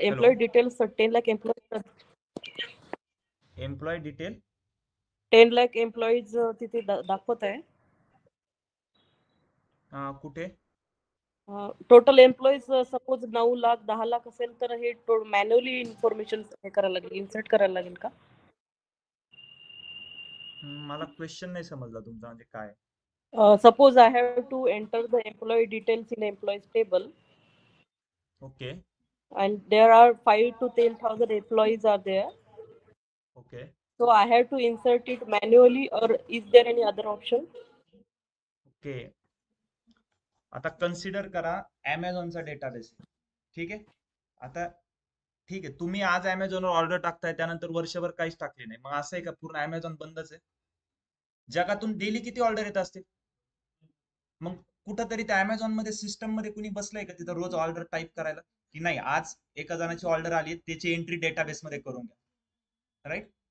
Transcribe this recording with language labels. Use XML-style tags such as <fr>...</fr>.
<en>employee details 10 lakh employee employ detail</en> <mr>10 lakh employees तिथे दाखवत आहे. कुठे? Total employees suppose 9 lakh 10 lakh असेल तर हे मॅन्युअली इन्फॉर्मेशन हे करायला लागेल, इन्सर्ट करायला लागेल का? मला क्वेश्चन नाही समजला तुमचा, म्हणजे काय?</mr> <en>Suppose I have to enter the employee details in employees table okay. and there are 5 to 10,000 employees are there. Okay. So I have to insert it manually or is there any other option? Okay.</en> <mr>आता consider करा अमेझॉनचा database, ठीक आहे? आता ठीक आहे, तुम्ही आज अमेझॉनवर order टाकताय, त्यानंतर वर्षभर काहीच टाकले नाही, मग असं आहे का पूर्ण अमेझॉन बंदच आहे? जगातून डेली किती ऑर्डर येत असतील? मग कुठंतरी त्या अमेझॉन मध्ये सिस्टम मध्ये कुणी बसलंय का तिथं रोज ऑर्डर टाईप करायला, की नाही आज एका जणाची ऑर्डर आली त्याची एंट्री डेटाबेस मध्ये करून घ्या, राईट?</mr>